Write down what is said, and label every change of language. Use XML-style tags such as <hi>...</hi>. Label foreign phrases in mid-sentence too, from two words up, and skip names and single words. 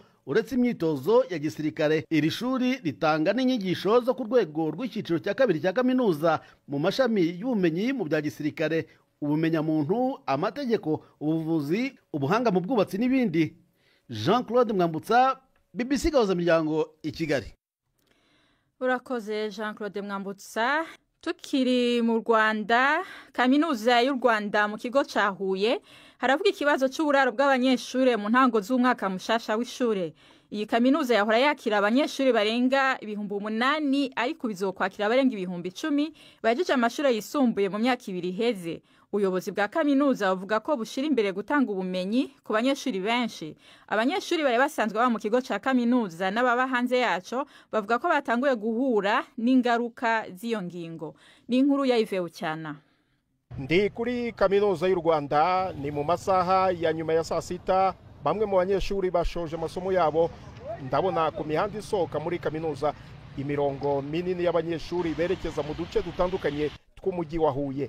<rw>Uretse imyitozo ya gisirikare, iri shuri ritanga n'inyigisho zo ku rwego rw'icyiciro cya 2 cya kaminuza mu mashami y'ubumenyi mu bya gisirikare, ubumenyamuntu, amategeko, ubuvuzi, ubuhanga mu bwubatsi n'ibindi. Jean-Claude Mwambutsa, BBC Gahuzamiryango i Kigali.</rw> <rn>Urakoze Jean-Claude Mwambutsa. Tukiri mu Rwanda, kaminuza y'u Rwanda mu kigo ca Huye haravuga ikibazo cy'uburaro bw'abanyeshure mu ntango z'umwaka mushasha w'ishure. Iyi kaminuza yahora yakira abanyeshure barenga 8,000 ariko bizokwakira abarenga 10,000 bajeje amashure yisumbuye mu myaka 2 iheze. Ubuyobozi bwa kaminuza buvuga ko bushira imbere gutanga ubumenyi ku banyeshuri benshi. Abanyeshuri bari basanzwe baba mu kigo ca kaminuza n'ababa hanze yaco bavuga ko batanguye guhura n'ingaruka z'iyo ngingo. Ni inkuru ya Ivewu cyana.</rn> <rw>Ndi kuri kaminuza y'u Rwanda, ni mu masaha ya nyuma ya saa sita. Bamwe mu banyeshuri bashoje amasomo yabo. Ndabona ku mihanda isohoka muri kaminuza imirongo minini y'abanyeshuri berekeza mu duce dutandukanye tw'umujyi wa Huye.</rw>